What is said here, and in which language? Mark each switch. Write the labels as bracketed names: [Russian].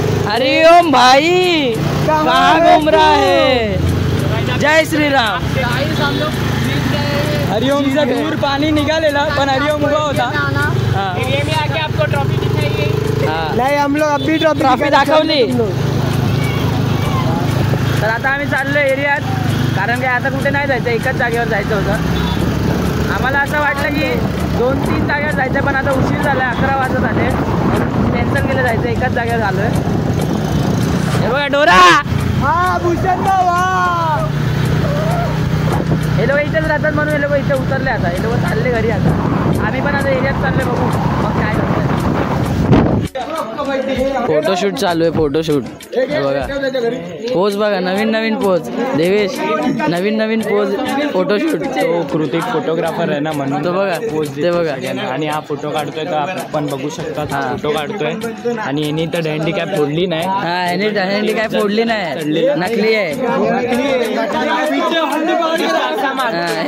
[Hindi] हरिओम भाई, कहाँ घूम रहा है? जय श्रीराम. [Marathi] हरिओमचा दूर पाणी निघालेला पण हरिओम उभा होता. [Hindi] आपको ट्रॉफी दिखाई. [Marathi] नाही, [Hindi] हम लोग अभी [Marathi] ट्रॉफी दाखवली. तर आता आम्ही चाललोय एरियात, कारण की आता कुठे नाही जायचं, एकाच जागेवर जायचं होतं. आम्हाला असं वाटलं की 2-3 जागेवर जायचं, पण आता उशीर झाला, 11 वाजत आले, कॅन्सल केलं जायचं. एकाच जागेवर झालोय. हे बघा डोरा. हा भूषण भाऊ. हे लोक इथेच राहतात म्हणून हे लोक इथे उतरले. आता हे लोक चालले घरी. आता आम्ही पण आता एरियात चालले, बघू मग काय करतोय. फोटोशूट चालू आहे, फोटोशूट. बघा पोज, बघा नवीन नवीन पोज. देवेश नवीन नवीन पोज फोटोशूट. तो कृतिक फोटोग्राफर आहे ना, म्हणून तो बघा ते बघा. आणि हा फोटो काढतोय तर आपण बघू शकता. हा फोटो काढतोय आणि यांनी तर दहीहंडी काय फोडली नाही. हा, यांनी दहीहंडी काय फोडली नाही, नकली आहे.